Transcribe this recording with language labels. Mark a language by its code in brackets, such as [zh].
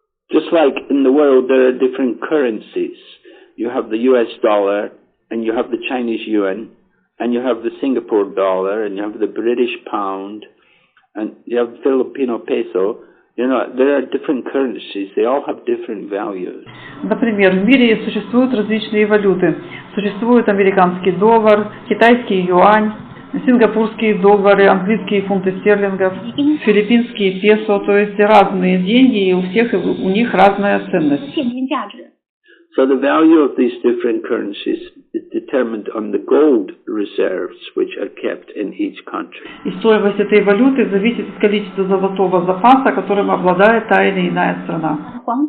[en] Just like in the world there are different currencies. You have the US dollar, and you have the Chinese yuan, and you have the Singapore dollar, and you have the British pound, and you have the Filipino peso. You know, there are different currencies. They all have different values. [ru] Например, в мире существуют различные валюты. Существует американский доллар, китайский юань, сингапурские доллары, английские фунты стерлингов, филиппинские песо, то есть разные деньги, и у них разная ценность. [en] So the value of these different currencies is determined on the gold reserves which are kept in each country. [ru] И стоимость этой валюты зависит от количества золотого запаса, которым обладает та или иная страна.